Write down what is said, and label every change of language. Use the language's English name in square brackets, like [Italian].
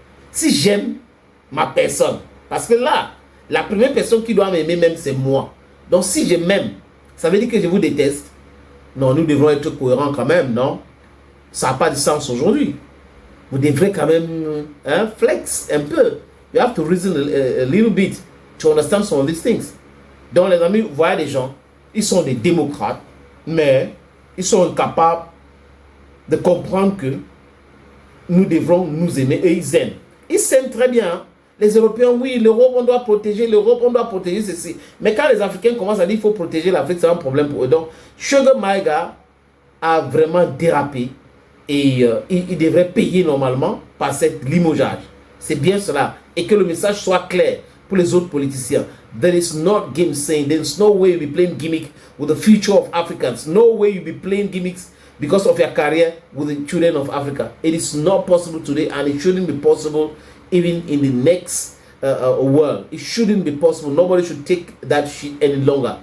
[French] Si j'aime ma personne, parce que là, la première personne qui doit m'aimer même, c'est moi. Donc si je m'aime, ça veut dire que je vous déteste. Non, nous devons être cohérents quand même, non? Ça n'a pas de sens aujourd'hui. Vous devrez quand même flex un peu. [English] You have to reason a little bit to understand some of these things. [French] Donc les amis, vous voyez des gens, ils sont des démocrates, mais ils sont incapables de comprendre que nous devrons nous aimer et ils aiment. Ils s'aiment très bien. Hein? Les Européens, oui, l'Europe, on doit protéger l'Europe, on doit protéger ceci. Mais quand les Africains commencent à dire qu'il faut protéger l'Afrique, c'est un problème pour eux. Donc, Sugar Maïga a vraiment dérapé et il devrait payer normalement par cette limogeage. C'est bien cela. Et que le message soit clair pour les autres politiciens. [English] There is not game saying, there is no way you'll be playing gimmick with the future of Africans. No way you'll be playing gimmicks because of your career with the children of Africa. It is not possible today and it shouldn't be possible even in the next world. It shouldn't be possible. Nobody should take that shit any longer.